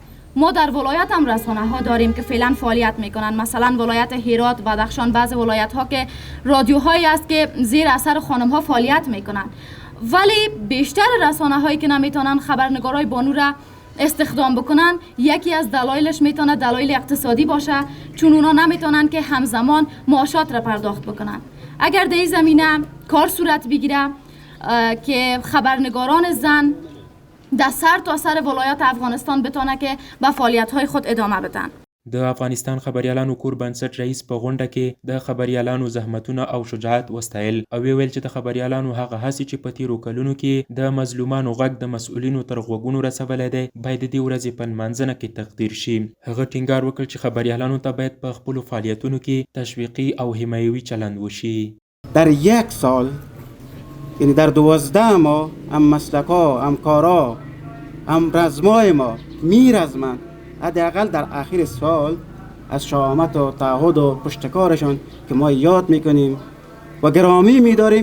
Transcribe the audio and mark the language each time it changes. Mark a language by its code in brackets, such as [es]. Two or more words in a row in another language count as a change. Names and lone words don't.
[fa] ما در ولایت هم رسانه ها داریم که فعلا فعالیت میکنن، مثلا ولایت هرات، بدخشان، بعض ولایت ها که رادیوهایی است که زیر اثر خانم ها فعالیت میکنن، ولی بیشتر رسانه هایی که نمیتونن خبرنگارای بانو را استخدام بکنن یکی از دلایلش میتونه دلایل اقتصادی باشه، چون اونا نمیتونن که همزمان معاشات را پرداخت بکنن. اگر در این زمینه کار صورت بگیره که خبرنگاران زن در سر تا سر ولایات افغانستان بتونه که به فعالیت‌های خود ادامه بدن. [ps] د افغانستان خبریالانو کور بنسټ رئیس په غونډه کې د خبریالانو زحمتونه او شجاعت وستایل او ویل چې د خبریالانو هغه هڅې چې په تیرو کلونو کې د مظلومانو غږ د مسؤلینو تر غوږونو رسولی دی باید د دې ورځې په نمانځنه کې تقدیر شي. هغه ټینګار وکړ چې خبریالانو ته باید په خپلو فعالیتونو کې تشویقي او حمایوي چلند وشي. [fa] در یک سال یعنی در 12 ماه هم مسلک‌ها، هم کارها، هم رزمای ما میرزمند حداقل در آخر سال از شهامت و تعهد و پشتکارشان که ما یاد میکنیم و گرامی میداریم.